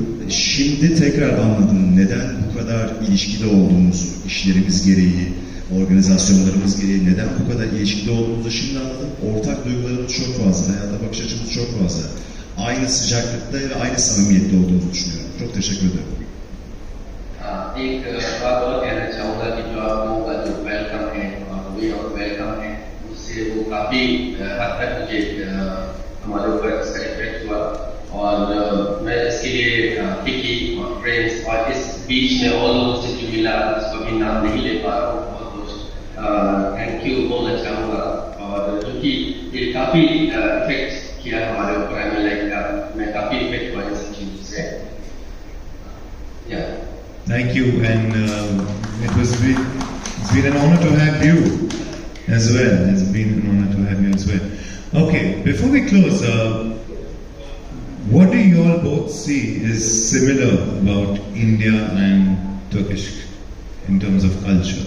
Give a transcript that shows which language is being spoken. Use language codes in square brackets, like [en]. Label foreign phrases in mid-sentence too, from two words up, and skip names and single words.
[tr] Şimdi tekrar anladım neden bu kadar ilişkide olduğumuzu, işlerimiz gereği, organizasyonlarımız gereği neden bu kadar ilişkide olduğumuzu şimdi anladım. Ortak duygularımız çok fazla, hayata bakış açımız çok fazla. Aynı sıcaklıkta ve aynı samimiyette olduğumuzu düşünüyorum. Çok teşekkür ederim. [hi] एक बात और कहना चाहूँगा कि जो आप लोगों का जो वेलकम है, [en] way of welcome [hi] है, उससे वो काफ़ी हद तक मुझे हमारे ऊपर इसका इफेक्ट हुआ और मैं इसके लिए फिक्की और फ्रेंड्स और इस बीच में और लोगों से जो मिला जिसको भी नाम नहीं ले पा रहा हूँ [en] thank you [hi] बोलना चाहूँगा और क्योंकि ये काफ़ी इफेक्ट किया हमारे ऊपर हमें लाइक मैं काफ़ी इफेक्ट हुआ इस चीज़ से। [en] Thank you, and it's been an honor to have you as well. It's been an honor to have you as well. well. Okay, before we close, what do you all both see is similar about India and Turkish in terms of culture?